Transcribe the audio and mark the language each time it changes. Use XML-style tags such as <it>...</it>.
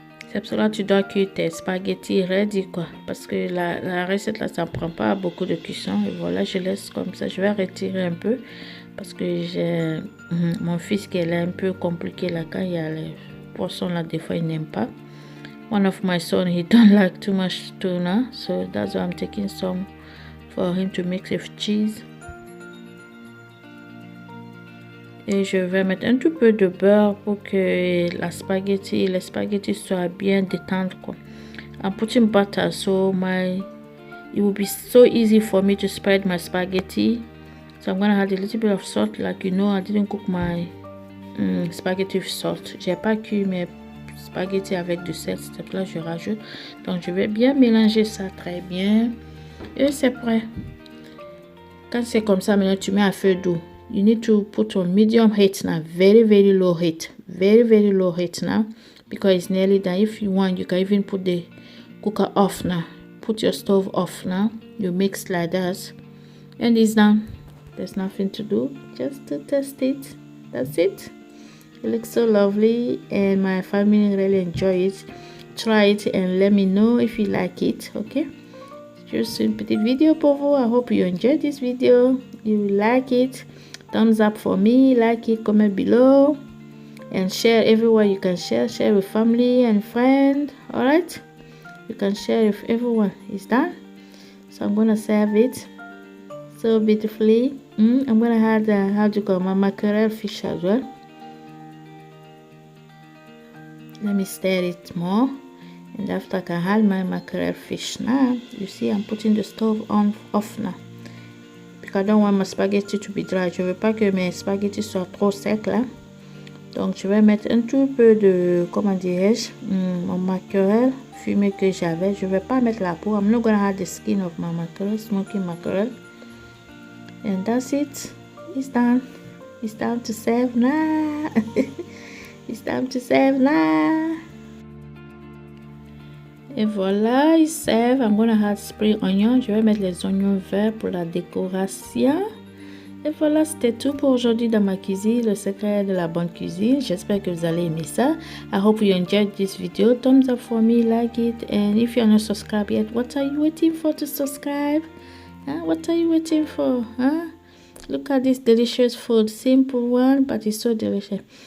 <fr>C'est pour cela que tu dois cuire tes spaghettis ready quoi. Parce que la recette là, ça ne prend pas beaucoup de cuisson. Et voilà, je laisse comme ça. Je vais retirer un peu. Parce que j'ai mon fils qui est un peu compliqué là. Quand il y a les poissons là, des fois il n'aime pas.</fr> <en>One of my son, he don't like too much tuna. So that's why I'm taking some for him to mix with cheese.</en> <fr>Et je vais mettre un tout peu de beurre pour que les spaghettis soient bien détendus quoi.</fr> <en>I'm putting butter so it will be so easy for me to spread my spaghetti. So I'm gonna add a little bit of salt, like you know I didn't cook my spaghetti with salt.</en> <fr>J'ai pas cuit mes spaghettis avec du sel, c'est là je rajoute. Donc je vais bien mélanger ça très bien et c'est prêt. Quand c'est comme ça, maintenant tu mets à feu doux.</fr> <en>You need to put on medium heat now, very low heat, very low heat now, because it's nearly done. If you want, you can even put the cooker off now. Put your stove off now. You mix like that, and it's done. There's nothing to do, just to test it. That's it. It looks so lovely, and my family really enjoy it. Try it and let me know if you like it. Okay.</en> <fr>Just une petite vidéo pour vous.</fr> <en>I hope you enjoyed this video. You like it. Thumbs up for me, like it, comment below, and share everywhere you can share with family and friends. All right, you can share with everyone. It's done. So I'm gonna serve it so beautifully. I'm gonna add how to call my mackerel fish as well. Let me stir it more, and after I can add my mackerel fish. Now you see I'm putting the stove off now. I don't want my spaghetti to be dry.</en> <fr>Je veux pas que mes spaghettis soient trop secs là. Donc je vais mettre un tout peu de, comment dirais-je, mon mackerel fumé que j'avais. Je vais pas mettre la peau.</fr> <en>I'm not gonna add the skin of my mackerel, smoky mackerel. And that's it. It's done. It's time to serve now. It's time to serve now.</en> <fr>Et voilà, ils servent.</fr> <en>I'm gonna add spring onion.</en> <fr>Je vais mettre les oignons verts pour la décoration. Et voilà, c'était tout pour aujourd'hui dans ma cuisine, le secret de la bonne cuisine. J'espère que vous allez aimer ça.</fr> <en>I hope you enjoyed this video. Thumbs up for me, like it. And if you're not subscribed yet, what are you waiting for to subscribe? What are you waiting for? Look at this delicious food. Simple one, but it's so delicious.</en>